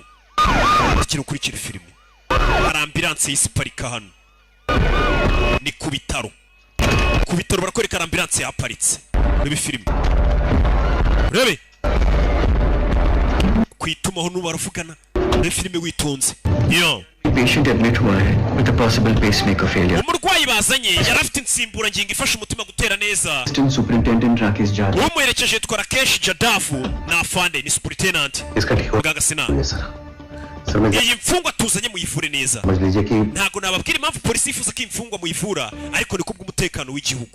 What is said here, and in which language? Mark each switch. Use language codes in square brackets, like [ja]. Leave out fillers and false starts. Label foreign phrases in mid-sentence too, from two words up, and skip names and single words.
[rw] Ndakira gukurikira filime. Hari ambulance y'isiparika hano ni ku bitaro. Ku bitaro barakwereka ambulance yaparitse muri filime. Rebe kwitumaho n'ubaravugana muri filime witonze. Yo [en] Patient admit [hi] हुआ है [en] with a possible pacemaker failure. [rw] umurwayi bazanye yari afite insimbura ngingo ifasha umutima gutera neza. [en] Assistant Superintendent Rakesh Jadhav. [rw] Umuherekeje yitwa Rakesh Jadhav na afande ni superintendent. Muganga Sina. Iyi mfungwa tuzanye muyivure neza. Ntago nababwira impamvu polisi yifuza ko imfungwa muyivura ariko ni kubw'umutekano w'igihugu.